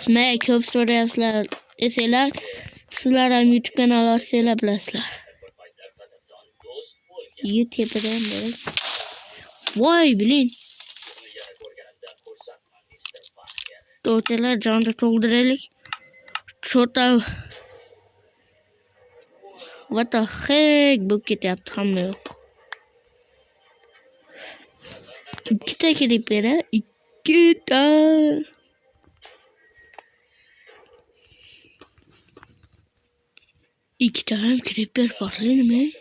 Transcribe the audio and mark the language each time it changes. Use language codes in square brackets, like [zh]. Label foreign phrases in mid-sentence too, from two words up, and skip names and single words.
[uz] Ko'p so'rayapsizlar desanglar, sizlar ham YouTube kanal ochsanglar bilasizlar. YouTube'dan bor. Voy, biling. To'rtalar jonda to'ldiraylik. [en] Chota What the heck? [uz] Bu ketyapti hamma yo'q. Ikkita creeper, ikkita. Ikkita ham creeper portlaydimi?